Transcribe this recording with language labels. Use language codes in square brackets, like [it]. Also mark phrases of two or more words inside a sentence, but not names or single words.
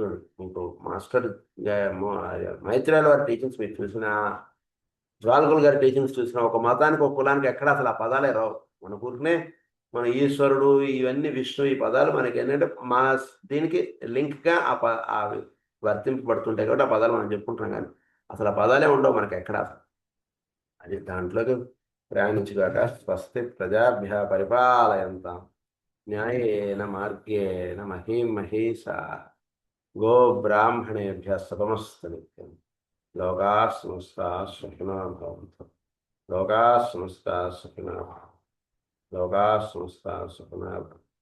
[te] మీకు మాస్టర్ మైత్రేయుల వారి టీచింగ్స్ మీరు చూసిన, జ్వాలకుల గారి టీచింగ్స్ చూసిన, ఒక మతానికి ఒక కులానికి ఎక్కడ అసలు ఆ పదాలే రావు. మన ఊరినే మన ఈశ్వరుడు ఇవన్నీ విష్ణు ఈ పదాలు మనకి ఏంటంటే మా దీనికి లింక్గా అవి వర్తింపబడుతుంటాయి కాబట్టి ఆ పదాలు మనం చెప్పుకుంటున్నాం. కానీ అసలు ఆ పదాలే ఉండవు మనకి ఎక్కడ. అది దాంట్లోకి ప్రయాణించుగాక. [sa] స్వస్తి ప్రజాభ్య పరిపాలయంతాం న్యాయేన మార్గేణ మహీం మహీషాః గో బ్రాహ్మణేభ్య శుభమస్తు నిత్యం. లోకాః సమస్తాః సుఖినో భవంతు. లోకాః సమస్తాః సుఖినో భవంతు. లోకాః సమస్తాః సుఖినో భవంతు.